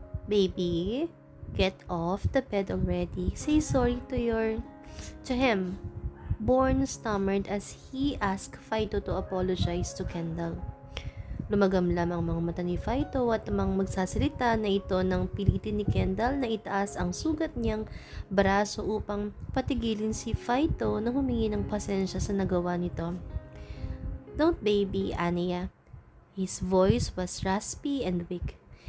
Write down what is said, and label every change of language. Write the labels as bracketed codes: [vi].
[en] Baby, get off the bed already. Say sorry to him. Born stammered as he asked Fido to apologize to Kendall. [tl] Lumagamlam ang mga mata ni Fido at namang magsasalita na ito nang pilitin ni Kendall na itaas ang sugat niyang braso upang patigilin si Fido na humingi ng pasensya sa nagawa nito. [en] Don't baby, Anya. His voice was raspy and weak.